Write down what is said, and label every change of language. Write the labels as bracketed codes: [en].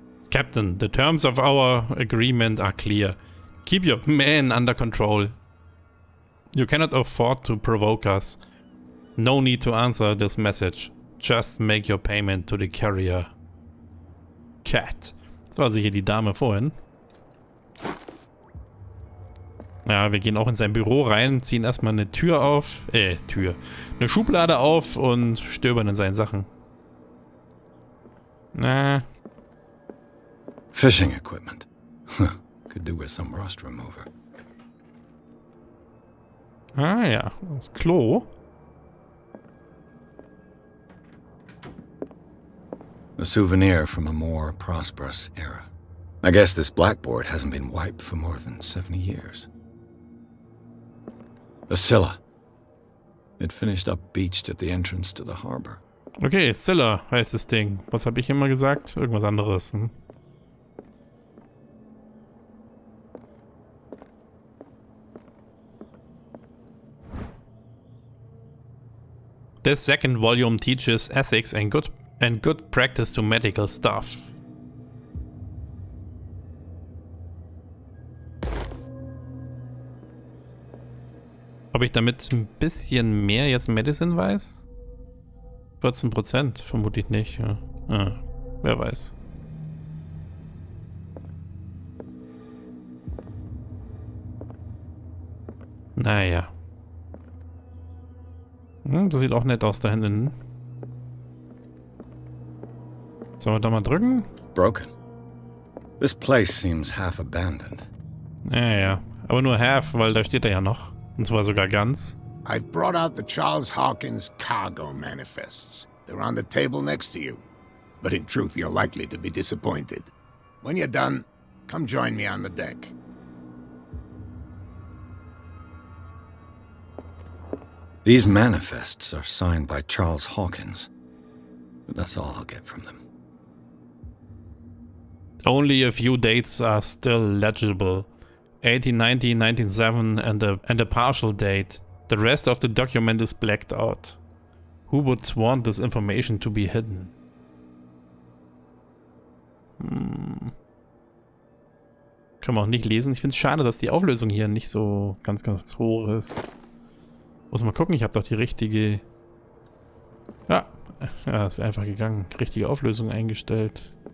[en] Captain, the terms of our agreement are clear. Keep your men under control. You cannot afford to provoke us. No need to answer this message. Just make your payment to the carrier. Cat. [de] Das war sicher die Dame vorhin. Ja, wir gehen auch in sein Büro rein, ziehen erstmal eine Tür auf. Eine Schublade auf und stöbern in seinen Sachen. [en] Fishing equipment. Could do with some rust remover. [de] Ah ja, das Klo. [en] A souvenir from a more prosperous era. I guess this blackboard hasn't been wiped for more than 70 years. The Scylla. It finished up beached at the entrance to the harbor. [de] Okay, Scylla heißt das Ding. Was habe ich immer gesagt? Irgendwas anderes. Hm? [en] This second volume teaches ethics and good practice to medical staff. [de] Ob ich damit ein bisschen mehr jetzt Medicine weiß? 14%, vermutlich nicht. Ja. Wer weiß. Naja. Das sieht auch nett aus da hinten. Sollen wir da mal drücken? [en] Broken. This place seems half abandoned. [de] Ja. Aber nur half, weil da steht er ja noch. Und zwar sogar ganz. [en] I've brought out the Charles Hawkins cargo manifests. They're on the table next to you. But in truth, you're likely to be disappointed. When you're done, come join me on the deck. These manifests are signed by Charles Hawkins. But that's all I'll get from them. Only a few dates are still legible. 1890, 1907 and a partial date. The rest of the document is blacked out. Who would want this information to be hidden? [de] Können wir auch nicht lesen. Ich finde es schade, dass die Auflösung hier nicht so ganz hoch ist. Muss mal gucken, ich habe doch die richtige... Ja, ist einfach gegangen. Richtige Auflösung eingestellt.